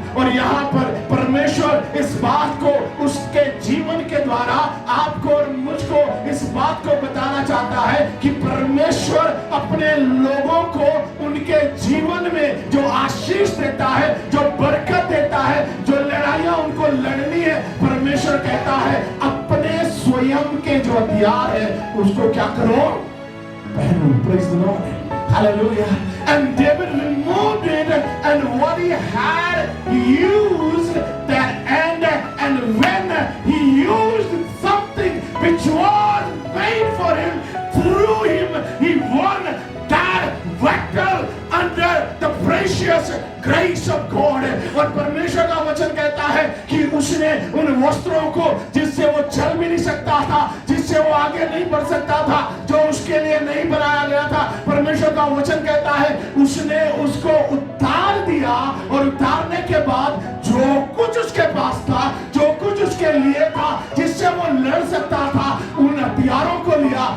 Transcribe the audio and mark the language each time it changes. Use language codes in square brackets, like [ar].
[hi] और यहाँ पर परमेश्वर इस बात को उसके जीवन के द्वारा आपको और मुझको इस बात को बताना चाहता है कि परमेश्वर अपने लोगों को उनके जीवन में जो आशीष देता है, जो बरकत देता है, जो लड़ाइयां उनको लड़नी है, परमेश्वर कहता है अपने स्वयं के जो हथियार है उसको क्या करो? पहनो। [en] Praise the Lord. Hallelujah. And David removed it, and what he had, he used that, and when he used something which was made for him, through him he won that battle under the precious grace of God. [hi] और परमेश्वर का वचन कहता है कि उसने उन वस्त्रों को जिससे वो चल भी नहीं सकता था, जिससे वो आगे नहीं बढ़ सकता था, जो उसके लिए नहीं बनाया गया था, परमेश्वर का वचन कहता है उसने उसको उतार दिया, और उतारने के बाद जो कुछ उसके पास था, जो कुछ उसके लिए था, जिससे वो लड़ सकता था, उन हथियारों को लिया।